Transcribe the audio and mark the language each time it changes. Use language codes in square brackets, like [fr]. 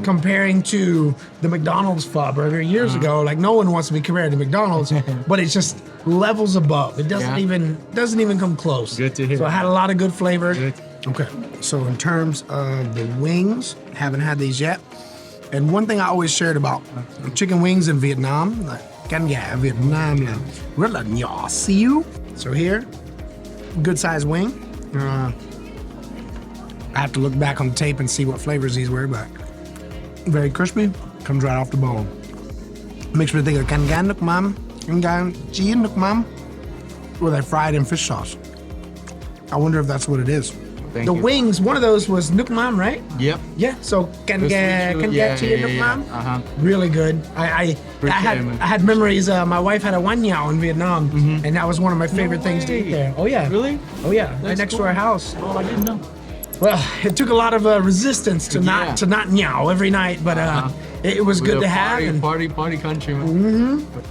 [en] comparing to the McDonald's pho burger years ago, like no one wants to be compared to McDonald's, but it's just levels above. It doesn't even come close. Good to hear. So it had a lot of good flavor. Good. Okay. So in terms of the wings, haven't had these yet. And one thing I always shared about chicken wings in Vietnam, like [vi] canh gà Việt Nam là rất là nhỏ xíu. [en] So here, good sized wing. I have to look back on the tape and see what flavors these were, but very crispy, comes right off the bone. Makes me think of canh gà nước mắm, canh gà chiên nước mắm, where they fried in fish sauce. I wonder if that's what it is. Thank The you. wings, one of those was nước mắm, right? Yep. Yeah, so canh gà chiên nước mắm. Really good. I had memories. My wife had a Wan Nhao in Vietnam, and that was one of my favorite things to eat there. Oh yeah. Really? Oh yeah, right next to our house. Oh, I didn't know. Well, it took a lot of resistance to not nyao every night, but it was good to have. And Party country, man.